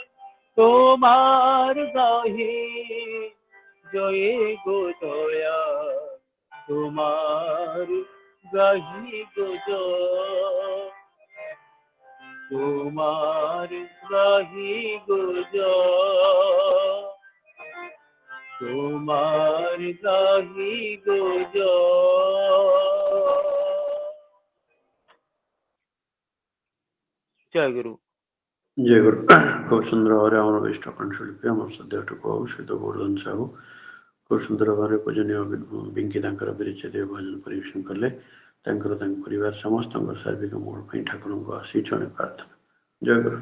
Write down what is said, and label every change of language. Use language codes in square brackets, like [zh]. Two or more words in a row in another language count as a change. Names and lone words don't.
[bn] তোমার গাহি জয় গো দয়া, তোমার গাহি গো জয়, তোমার গাহি গো জয়, তোমার গাহি গো জয়। জয় গুরু। [or] ଜୟ ଗୁରୁ। ଖୁବ୍ ସୁନ୍ଦର ଭାବରେ ଆମର ବିଷ୍ଟ କଣ୍ଠଶିଳ୍ପୀ ଆମର ଶ୍ରଦ୍ଧାଠୁ କହୁ ସହିତ ଗୋବର୍ଦ୍ଧନ ସାହୁ ଖୁବ୍ ସୁନ୍ଦର ଭାବରେ ପୂଜନୀୟ ବିଙ୍କି ତାଙ୍କର ବିରିଚର୍ୟା ଭଜନ ପରିବେଷଣ କଲେ। ତାଙ୍କର ତାଙ୍କ ପରିବାର ସମସ୍ତଙ୍କର ସାର୍ବିକ ମଙ୍ଗଳ ପାଇଁ ଠାକୁରଙ୍କ ଆଶୀର୍ବାଦ ପ୍ରାର୍ଥନା। ଜୟ ଗୁରୁ।